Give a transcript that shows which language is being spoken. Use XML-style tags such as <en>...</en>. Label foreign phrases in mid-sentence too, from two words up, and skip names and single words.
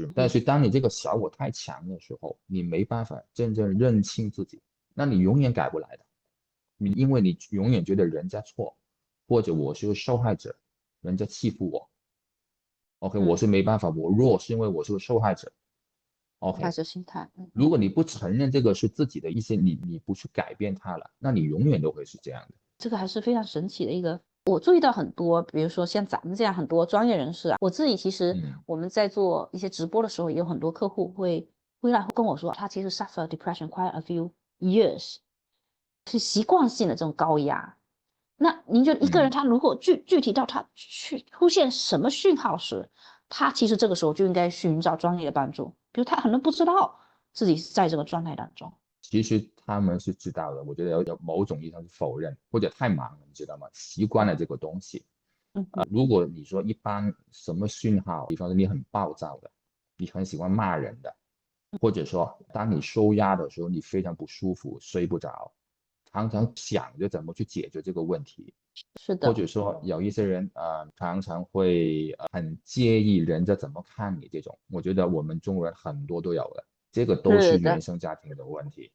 <zh>但是當你這個小我太強的時候，你沒辦法真正認清自己，那你永遠改不來的。因為你永遠覺得人家錯，或者我是受害者，人家欺負我。OK，我是沒辦法，我弱是因為我是個受害者。OK，害者心態。如果你不承認這個是自己的一些，你不去改變它了，那你永遠都會是這樣的。這個還是非常神奇的一個。我注意到很多，比如說像咱們這樣很多專業人士啊，我自己其實我們在做一些直播的時候，也有很多客戶會來跟我說，他其實</zh> <en>suffer depression quite a few years，</en> <zh>是習慣性的這種高壓。那您覺得一個人他如果具體到他去出現什麼訊號時，他其實這個時候就應該尋找專業的幫助？比如他可能不知道自己在這個狀態當中，其實他們是知道的。我覺得有某種意義上是否認或者太忙了，你知道嗎？習慣了這個東西。如果你說一般什麼訊號，比方說你很暴躁的，你很喜歡罵人的，或者說當你受壓的時候你非常不舒服，睡不着，常常想着怎麼去解決這個問題。是的。或者說有一些人常常會很介意人家怎麼看你，這種我覺得我們中國人很多都有的，這個都是原生家庭的問題。</zh>